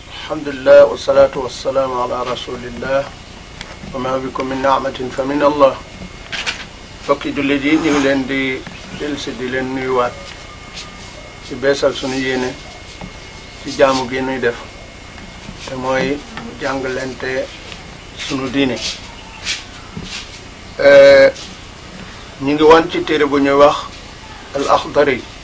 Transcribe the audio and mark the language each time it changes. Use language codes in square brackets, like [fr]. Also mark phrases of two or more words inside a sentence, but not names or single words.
[ar] الحمد لله والصلاة والسلام على رسول الله وما بكم من نعمة فمن الله. [wo] Fokki jullit yi ñu ngi leen di dellusi di leen nuyuwaat ci beesal sunu yéene ci jaamu gi nuy def te mooy jàngalante sunu diine. ñu ngi woon ci téere bu ñuy wax al Axdari.